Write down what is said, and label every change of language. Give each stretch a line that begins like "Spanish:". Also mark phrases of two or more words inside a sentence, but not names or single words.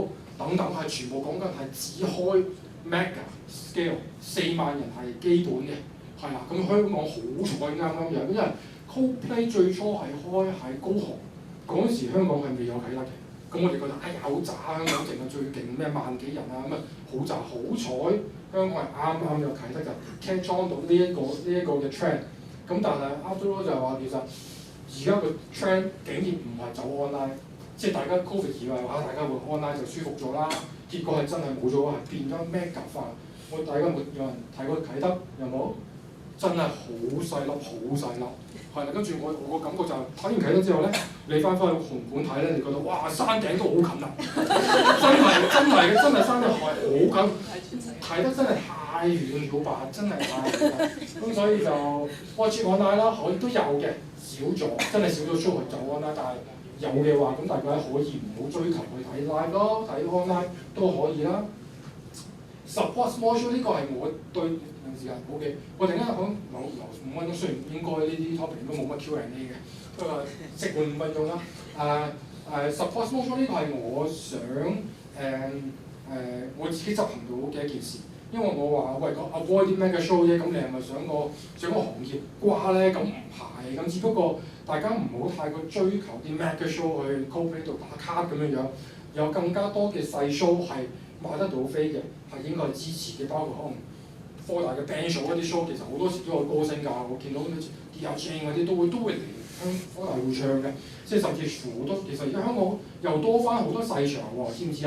Cantonese: 等等係全部講緊係只開
English: mega scale
Cantonese: 4萬人係基本嘅，係啦。咁香港好彩啱樣，因為 Coldplay 最初係開喺高雄，嗰陣時香港係未有啟德嘅。咁我哋覺得哎呀好渣，香港淨係最勁咩1萬幾人啊咁啊，好渣。好彩香港係啱有啟德就
English: catch on
Cantonese: 到呢一個嘅 trend。咁但係
English: after all
Cantonese: 就係話其實而家個 trend 竟然唔係走 online。即係大家 Covid 以為話大家會 online 就舒服咗啦，結果係真係冇咗，係變咗 mega 化。大家有人睇過啟德有冇？真係好細粒，好細粒。係啦，跟住我個感覺就係睇完啟德之後咧，你翻去紅館睇咧，你覺得哇山頂都好近啦，真係山頂係好近，啟德真係太遠了吧，真係太遠啦。咁所以就
English: watch online
Cantonese: 啦，可以都有嘅，少咗，真係少咗 show 去做 online，但係有嘅話，咁大家可以唔好追求去睇 live 咯，睇 online 都可以啦。
English: Support small show
Cantonese: 呢個係我對時間好嘅，我突然間講留5分鐘，雖然應該呢啲 topic 都冇乜 Q&A 嘅，不過食換5分鐘啦。
English: support small show
Cantonese: 呢個係我想我自己執行到嘅一件事，因為我話喂avoid 啲
English: mega show
Cantonese: 啫，咁你係咪想個行業瓜咧？咁唔係，咁只不過大家唔好太過追求啲
English: mega show
Cantonese: 去 Coldplay 度打卡咁樣樣，有更加多嘅細 show 係買得到飛嘅，係應該係支持嘅，包括可能科大嘅
English: band show
Cantonese: 嗰啲 show，其實好多時都有歌星㗎，我見到咩 DJ 嗰啲都會嚟科大會唱嘅，即係甚至乎都其實而家香港又多翻好多細場喎，知唔知啊？